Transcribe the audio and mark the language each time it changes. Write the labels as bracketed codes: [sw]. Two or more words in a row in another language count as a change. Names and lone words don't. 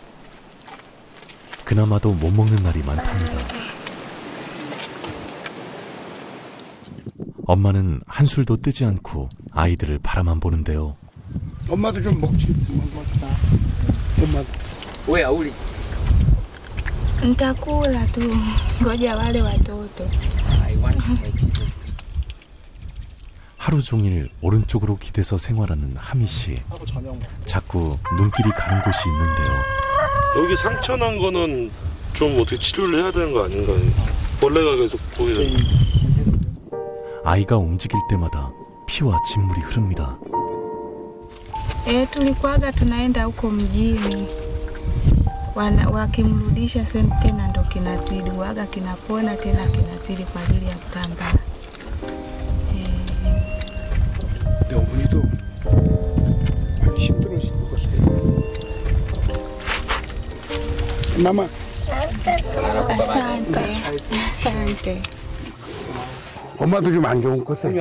[ko] 그나마도 못 먹는 날이 많답니다. 엄마는 한술도 뜨지 않고 아이들을 바라만 보는데요. 엄마도 좀 먹지. 엄마도. 왜 아우리? [sw] Nitakula tu. Ngoja wale watoto. [ko] 하루 종일 오른쪽으로 기대서 생활하는 하미 씨. 자꾸 눈길이 가는 곳이 있는데요. 여기 상처 난 거는 좀 어떻게 치료를 해야 되는 거 아닌가요? 벌레가 계속 보이는. 아이가 움직일 때마다 피와 진물이 흐릅니다. [sw] Tulikuwaga tunaenda huko mjini. Wakimrudisha tena ndo kinazidi. Waga kinapona tena kinazidi kwa ajili ya kutambaa. [ko] 내 어머니도 많이 힘들어질 것 같아요. 마마. Asante. 엄마도 좀 안 좋은 것 같아요.